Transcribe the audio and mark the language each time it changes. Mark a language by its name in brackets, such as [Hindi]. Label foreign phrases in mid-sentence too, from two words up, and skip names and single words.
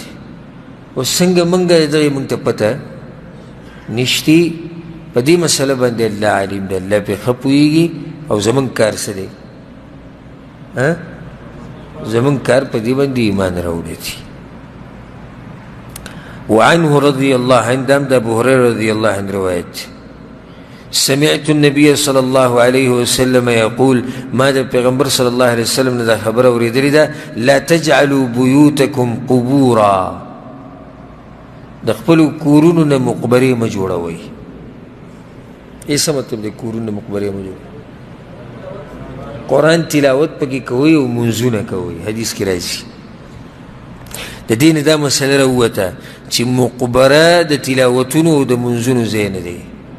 [Pashto] اوس څنګه موږ دغې موږ ته پته نشتي، په دې مسله باندې الله عالم دی، الله پې ښه پوهېږي. او زموږ کار څه دی؟ زموږ کار په دې باندې ایمان راوړی دی. [Arabic] وعنه رضي الله عنه [Pashto] دام دا [Arabic] ابو هريره رضي الله عنه روایت سمعت النبي صلى الله عليه وسلم يقول ما [Pashto] دا پیغمبر [Arabic] صلى الله عليه وسلم [Pashto] دا خبر اوریدلی دا [Arabic] لا تجعلوا بيوتكم قبورا [Pashto] د خپل کورونو نه مقبرې مه جوړوئ. څه مطلب دی کورونو نه مقبرې مه جوړوئ؟ قرآن تلاوت پکې کوئ او منځونه کوئ. حدیث کې راځي د دې نه دا مسله راووته چې مقبره د تلاوتونو او د منځونو ځای نه دی.